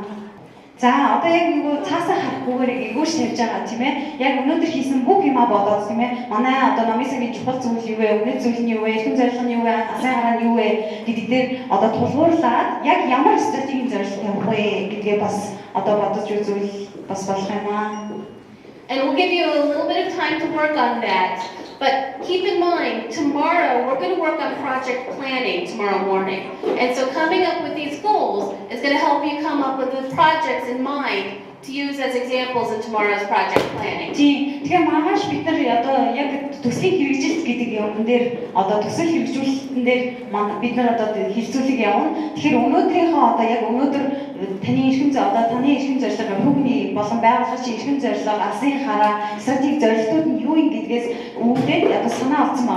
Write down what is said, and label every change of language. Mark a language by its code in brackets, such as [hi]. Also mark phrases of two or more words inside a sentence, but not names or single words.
[mn] За одоо яг нөгөө цаасаа харахгүйгээр эвгүйш тавьж байгаа тийм ээ. Яг өнөөдөр хийсэн бүх юмаа бодоод тийм ээ. Манай одоо номын сангийн чухал зүйл юу вэ? Үнэт зүйл нь юу вэ? Эрхэм зорилго нь юу вэ? Алсын хараа нь юу вэ? Гэдэг дээр одоо тулгуурлаад яг ямар стратегийн зорилго тавих вэ гэдгээ бас одоо бодож үзвэл бас болох юм аа. [en] And we'll give you a little bit of time to work on that. But keep in mind, tomorrow we're going to work on project planning tomorrow morning. And so coming up with these goals is going to help you come up with the projects in mind to use as examples in tomorrow's project planning. [mn] Тэгэхээр маргааш бид нар одоо яг төслийн хэрэгжилт гэдэг юм дээр одоо төсөл хэрэгжүүлэлтэн дээр бид нар одоо хэлэлцүүлэг явна. Тэгэхээр өнөөдрийнхөө одоо яг өнөөдөр таны эрхэм зорилго хүүхний болон байгууллагын эрхэм зорилго, алсын хараа, стратеги зорилтууд нь юу юм гэдгээс үүдээд одоо санаа олцсон байгаа.